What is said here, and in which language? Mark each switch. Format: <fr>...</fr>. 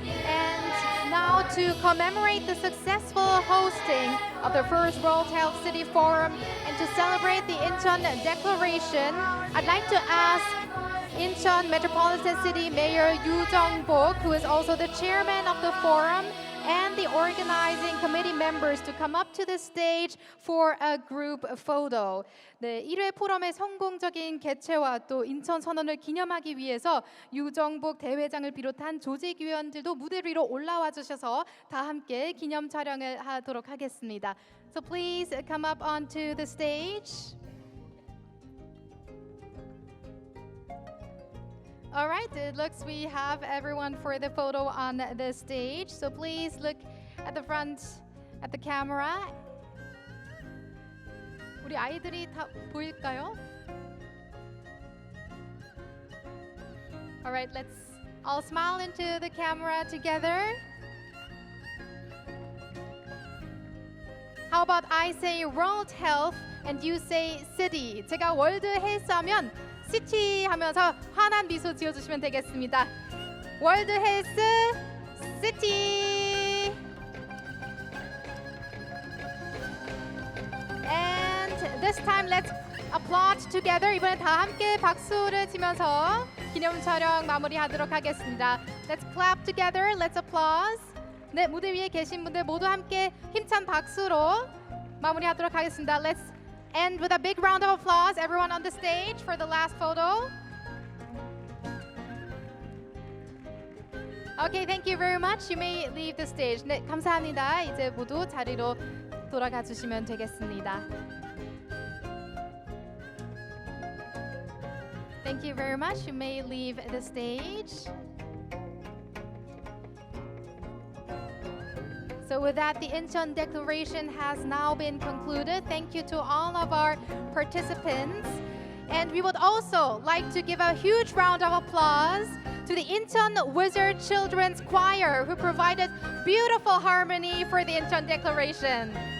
<en>And now to commemorate the successful hosting of the first World Health City Forum and to celebrate the Incheon Declaration, I'd like to ask Incheon Metropolitan City Mayor Yoo Jung-bok, who is also the chairman of the forum, and the organizing committee members to come up to the stage for a group photo.</en> <ko>네, 1회 포럼의 성공적인 개최와 또 인천 선언을 기념하기 위해서 유정복 대회장을 비롯한 조직위원들도 무대 위로 올라와 주셔서 다 함께 기념 촬영을 하도록 하겠습니다.</ko> <en>So please come up onto the stage. All right, it looks we have everyone for the photo on the stage. So please look at the front, at the camera.</en> <ko>우리 아이들이 다 보일까요?</ko> <en>All right, let's all smile into the camera together. How about I say World Health and you say City.</en> <ko>제가 월드 헬스 하면 시티 하면서 환한 미소 지어주시면 되겠습니다. 월드 헬스 시티.</ko> <en>And this time let's applaud together.</en> <ko>이번에 다 함께 박수를 치면서 기념 촬영 마무리하도록 하겠습니다.</ko> <en>Let's clap together. Let's applause.</en> <ko>네, 무대 위에 계신 분들 모두 함께 힘찬 박수로 마무리하도록 하겠습니다.</ko> <en>Let's end with a big round of applause. Everyone on the stage for the last photo. Okay, thank you very much. You may leave the stage.</en> <ko>네, 감사합니다. 이제 모두 자리로 돌아가 주시면 되겠습니다.</ko> <en>Thank you very much. You may leave the stage. So with that, the Incheon Declaration has now been concluded. Thank you to all of our participants. And we would also like to give a huge round of applause to the Incheon Wizard Children's Choir who provided beautiful harmony for the Incheon Declaration.</en>